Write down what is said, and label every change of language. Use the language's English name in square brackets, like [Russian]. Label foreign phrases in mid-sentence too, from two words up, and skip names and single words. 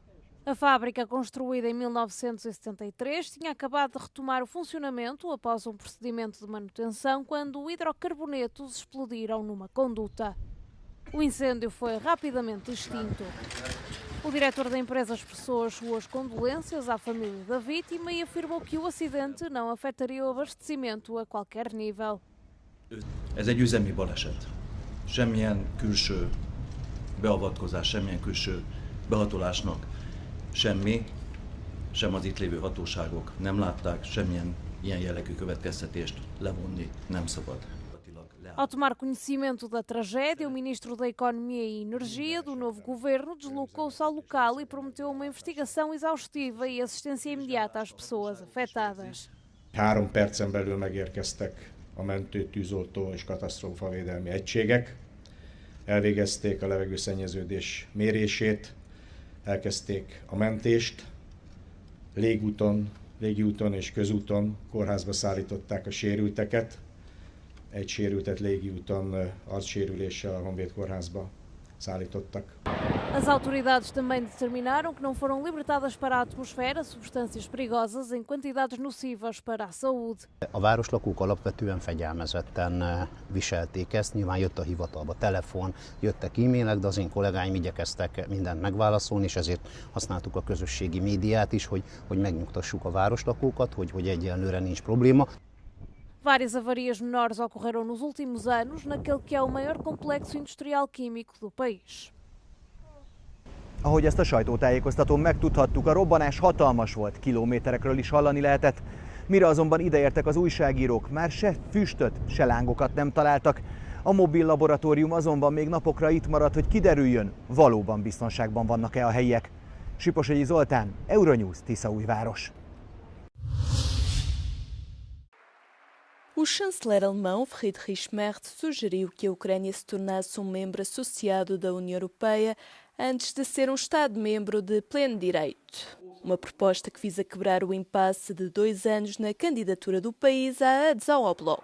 [Portuguese] A fábrica, construída em 1973, tinha acabado de retomar o funcionamento após um procedimento de manutenção quando hidrocarbonetos explodiram numa conduta. O incêndio foi rapidamente extinto. O diretor da empresa expressou as suas condolências à família da vítima e afirmou que o acidente não afetaria o abastecimento a qualquer nível. [Hungarian] Ez egy üzemi baleset. Semmilyen külső beavatkozás, semmilyen külső behatolásnak semmi, sem az itt lévő hatóságok nem látták, semmilyen ilyen jellegű következtetést levonni nem szabad. [Portuguese] Ao tomar conhecimento da tragédia, o ministro da Economia e Energia do novo governo deslocou-se ao local e prometeu uma investigação exaustiva e assistência imediata às pessoas afetadas. [Hungarian] 3 percen belül megérkeztek a mentő, tűzoltó és katasztrófavédelmi egységek. Elvégezték a levegőszennyeződés mérését, elkezdték a mentést. Légiúton és közúton kórházba szállították a sérülteket. Egy sérültet légiúton arcsérüléssel a Honvéd kórházba szállítottak. [Portuguese] As autoridades também determinaram que não foram libertadas para a atmosfera substâncias perigosas em quantidades nocivas para a saúde. [Hungarian] A városlakók alapvetően fegyelmezetten viselték ezt, nyilván jött a hivatalba telefon, jöttek e-mailek, de az én kollégáim igyekeztek mindent megválaszolni, és ezért használtuk a közösségi médiát is, hogy megnyugtassuk a városlakókat, hogy egyelőre nincs probléma. [Portuguese] Várias avarias menores ocorreram nos últimos anos naquele que é o maior complexo industrial químico do país. [Hungarian] Ahogy ezt a sajtótájékoztatón megtudhattuk, a robbanás hatalmas volt, kilométerekről is hallani lehetett. Mire azonban ideértek az újságírók, már se füstöt, se lángokat nem találtak. A mobil laboratórium azonban még napokra itt maradt, hogy kiderüljön, valóban biztonságban vannak-e a helyiek. Siposegyi Zoltán, Euronews, Tiszaújváros. [Portuguese] O chanceler alemão Friedrich Merz sugeriu que a Ucrânia se tornasse um membro associado da União Europeia antes de ser um Estado-membro de pleno direito. Uma proposta que visa quebrar o impasse de 2 anos na candidatura do país à adesão ao bloco.